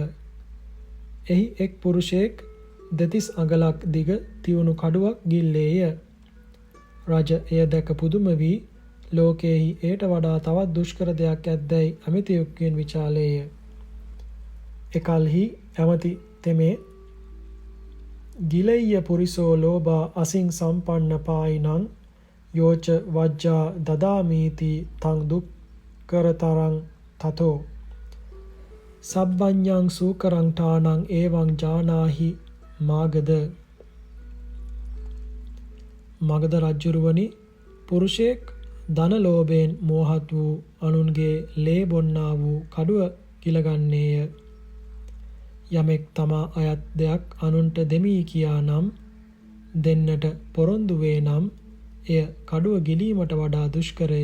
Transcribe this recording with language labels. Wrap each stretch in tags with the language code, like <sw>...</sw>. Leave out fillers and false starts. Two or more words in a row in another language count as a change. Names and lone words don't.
<si>එහි එක් පුරුෂයෙක් දෙතිස් අඟලක් දිග තියුණු කඩුවක් ගිල්ලේය. රජ එය දැක පුදුම වී ලෝකයෙහි එයට වඩා තවත් දුෂ්කර දෙයක් ඇද්දැයි ඇමතියෙකුගෙන් විචාලේය. එකල්හි ඇමති තෙමේ</si> <pi>ගිලෙය්‍ය පුරිසෝ ලෝභා අසින් සම්පන්න පායිනං යෝච වජ්ජා දදාමීති තං දුක්කරතරං තතෝ සබ්බඤ්ඤං සූකරං ඨානං එවං ජානාහි මාගද.</pi> <si>මගධ රජුරුවනි, පුරුෂයෙක් ධන ලෝභයෙන් මෝහත් වූ අනුන්ගේ ලේ බොන්නා වූ කඩුව ගිලගන්නේය. යමෙක් තමා අයත් දෙයක් අනුන්ට දෙමී කියා නම් දෙන්නට පොරොන්දු වේ නම් එය කඩුව ගිලීමට වඩා දුෂ්කරය.</si>